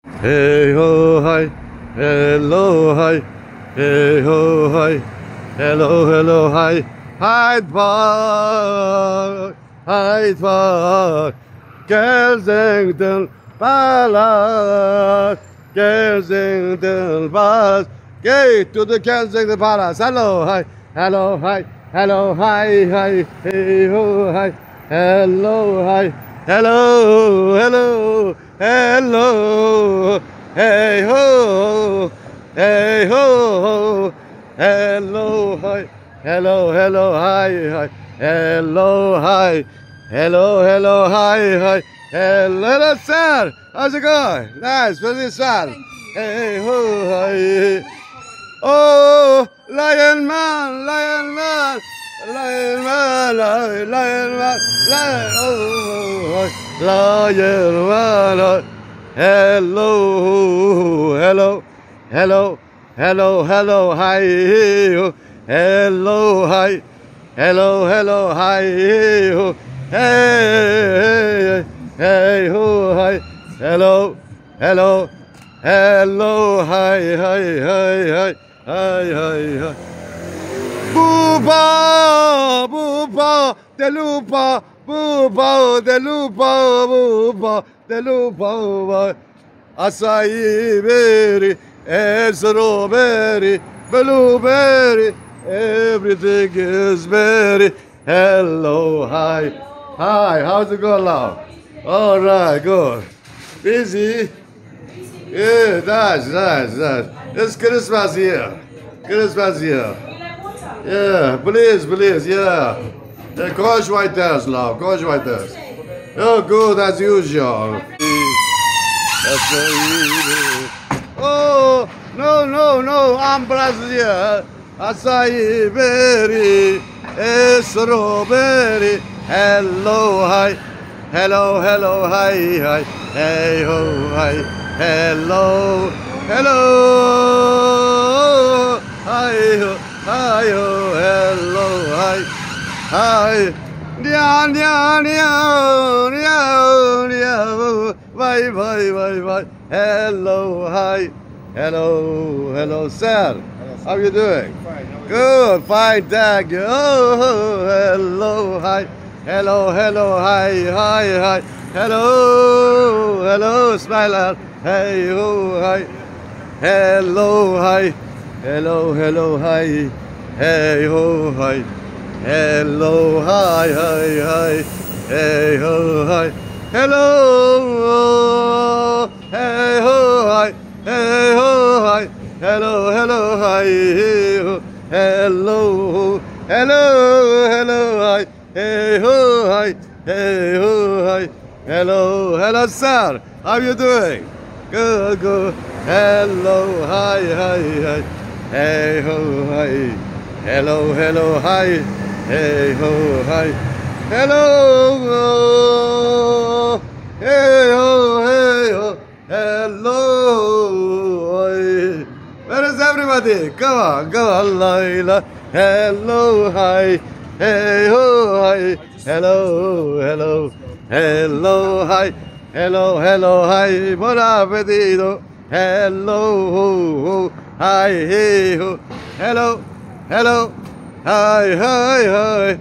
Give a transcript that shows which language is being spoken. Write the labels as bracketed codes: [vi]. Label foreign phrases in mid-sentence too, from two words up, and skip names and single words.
[en] hey ho hi, hello hi, hey ho hi, hello hi, Hyde Park, Kensington Palace, Kensington Palace, gate to the Kensington Palace. Hello hi, hello hi, hello hi hi, hey ho hi, hello hi, hello, hey ho, hello hi, hello hi hi, hello hi, hello hi hi, hello sir, how's it going? Nice, very sad. Hey ho hi. Oh, Lion Man, Lion Man, Lion Man, Lion Man, Lion, oh, Lion Man, hello, hi, hello, hi, hello, hi, hey, ho, hi, hello, hi, hi. Booba, de lupa, de lupa, açaí, berry, strawberry, blueberry, everything is berry. Hello, hi, how's it going now? All right, good. Busy? Yeah, nice. It's Christmas here. Yeah, please, yeah. Gosh right there, love. Gosh right there. Oh, good as usual. Oh, no, I'm Brazil. Açaí, berry, strawberry. Hello, hi, hi, hey ho, hi, hello, hi ho, hello, hi, nya, bye, hello, hi, hello, sir, how you doing? Fine, how are you? Good, fine, thank you. Oh, hello, hi, hello, hi, hello, smiler, hey, oh, hi, hello, hi, hey, oh, hi, hello, hi, hey, oh, hi, hello, hey, oh, hi, hello, hi, hey, oh, hello, hi, hey, oh, hi, hello, sir, how you doing? Good, hello, hi, hey, ho, hi, hello, hi, hey, ho, hi, hello, hey, ho, hello, hi. Where is everybody? Come on, Laila. Hello, hi. Hey, ho, hi. Hello, hi. Hello, hi. [it] Buon appetito. [en] Hello, hi, hey, ho. Hello, hi.